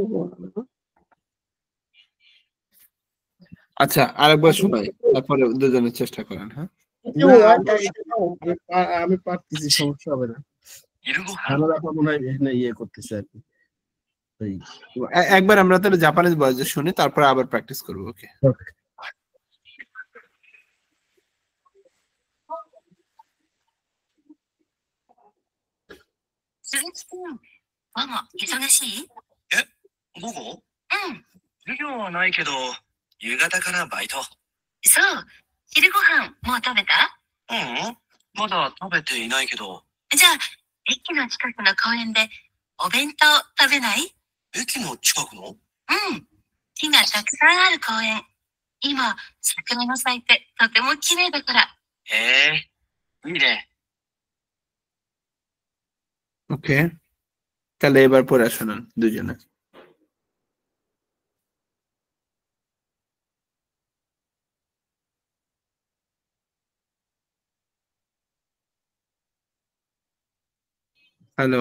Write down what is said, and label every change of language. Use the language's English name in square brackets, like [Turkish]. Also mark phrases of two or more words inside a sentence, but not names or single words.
[Bangla] আচ্ছা আরেকবার শোনাই, তারপরে দুজনে চেষ্টা করেন। হ্যাঁ, না, আমি আমি পারতেছি, সমস্যা হবে না। আমার আপা মনে হয় এখানে ইয়ে করতেছে আর কি। এই, একবার আমরা তাহলে জাপানিজ ভয়েসে শুনি, তারপরে আবার প্র্যাকটিস করবো। ওকে, okay. [Japanese] 鈴木くん、ママ、忙しい？午後うん。授業はないけど、夕方からバイト。そう。昼ご飯、もう食べた？まだ食べていないけど。じゃあ、駅の近くの公園で、お弁当食べない？駅の近くの？うん。木がたくさんある公園。今、桜が咲いて、とても綺麗だから。へえ、いいね。 [Bangla] ওকে, তাহলে এবার পড়ে শোনান দুজনে। হ্যালো,